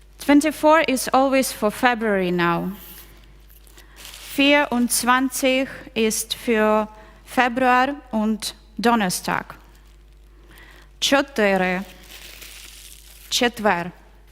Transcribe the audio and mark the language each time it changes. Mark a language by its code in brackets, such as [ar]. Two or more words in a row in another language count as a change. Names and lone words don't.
[en] 24 is always for February now. [de] 24 ist für Februar und Donnerstag. [uk] 4 четвер.